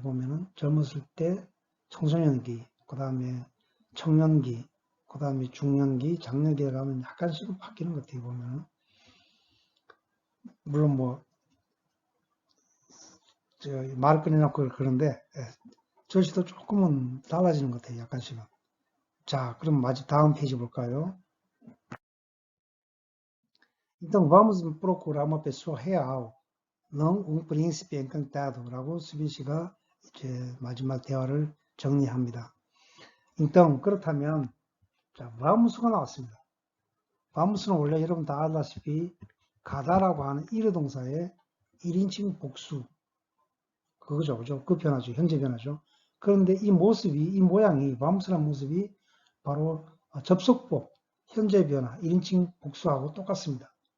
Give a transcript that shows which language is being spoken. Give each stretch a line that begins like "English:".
Korean: 보면은 젊었을 때 청소년기, 그 다음에 청년기, 그 다음에 중년기, 장년기에 가면 약간씩은 바뀌는 것 같아요, 보면. 물론 말을 꺼내놓고 그런데, 저시도 조금은 달라지는 것 같아요, 약간씩은. 자, 그럼 다음 페이지 볼까요?
Portuguese: Então, vamos procurar uma pessoa real, não príncipe encantado,
Korean: 라고 수빈 씨가 이제 마지막 대화를 정리합니다. então, 그렇다면, 자, vamus가 나왔습니다. vamus는 원래 여러분 다 알다시피 가다라고 하는 일어동사의 1인칭 복수 그거죠, 그죠? 그 변화죠, 현재 변화죠. 그런데 이 모양이 vamus라는 모습이 바로 접속법 현재 변화 1인칭 복수하고 똑같습니다.